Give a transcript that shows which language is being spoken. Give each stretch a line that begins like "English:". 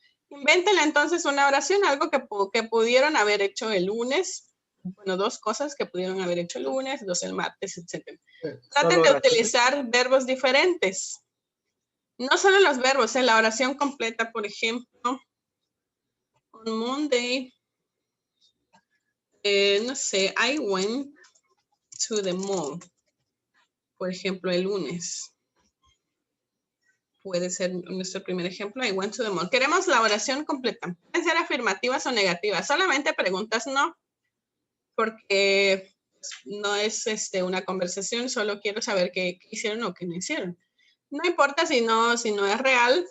Spanish: Invéntenle entonces una oración, algo que pudieron haber hecho el lunes. Bueno, 2 cosas que pudieron haber hecho el lunes, 2 el martes, etc. Traten de utilizar verbos diferentes. No solo los verbos, la oración completa, por ejemplo.
English: On Monday,
Spanish: no sé,
English: I went to the mall.
Spanish: Por ejemplo, el lunes. Puede ser nuestro primer ejemplo.
English: I went to the mall.
Spanish: Queremos la oración completa. Pueden ser afirmativas o negativas. Solamente preguntas no. Porque no es una conversación. Solo quiero saber qué hicieron o qué no hicieron. No importa si no es real.